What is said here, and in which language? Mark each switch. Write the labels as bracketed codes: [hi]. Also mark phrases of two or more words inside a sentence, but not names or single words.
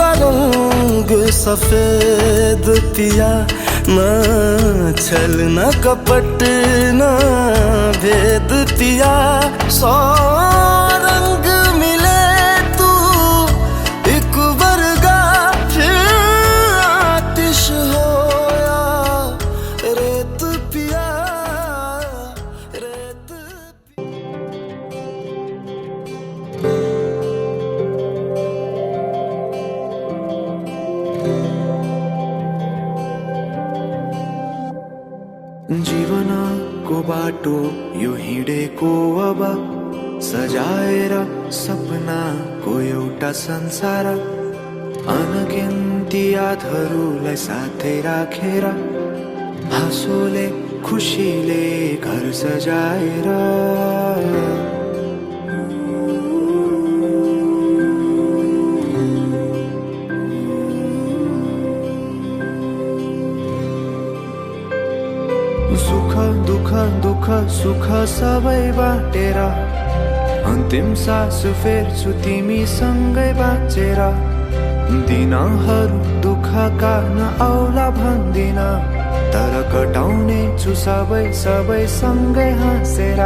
[pa] ਰੰਗ ਸਫ਼ੇਦ ਪਿਆ, ਨ ਛਲ ਨ ਕਪਟ ਨ ਭੇਦ ਪਿਆ। ਸੌ ਰੰਗ ਮਿਲੇ ਤੂ ਇਕ ਵਰਗਾ, ਫਿਰ ਆਤਿਸ਼ ਹੋਇਆ ਰੇਤ ਪਿਆ, ਰੇਤ [ne] जीवनको बाटो यो हिँडेको अब, सजाएर सपनाको एउटा संसार। अनगिन्ती यादहरूलाई साथै राखेर, हाँसोले खुसीले घर सजाएर। सुख दुख दुख सुख सबै बाटेर, अन्तिम सास फेर्छु तिमीसँगै बाँचेर। दिनहरू दुःखका नआउला भन्दिन, तर कटाउने छु सबै सबै सँगै हाँसेर।